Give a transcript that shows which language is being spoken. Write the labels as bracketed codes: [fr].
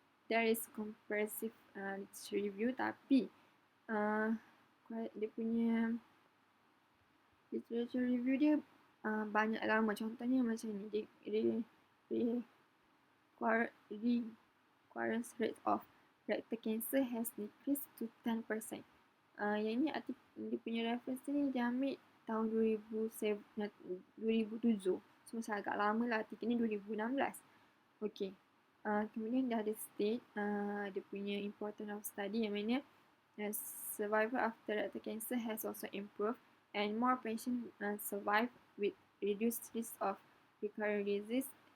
[en] There is comprehensive review, [ms] tapi dia punya literature review dia banyak lama. Contohnya macam ni, [en] recurrence rate of rectal cancer has decreased to 10%. [ms] Yang ni dia punya reference ni dia ambil tahun 2007. So macam agak lama lah, artikel ni 2016. Okay. Kemudian dah ada state dia punya important of study yang mana [en] survival after rectal cancer has also improved and more patients survive with reduced risk of recurrent disease.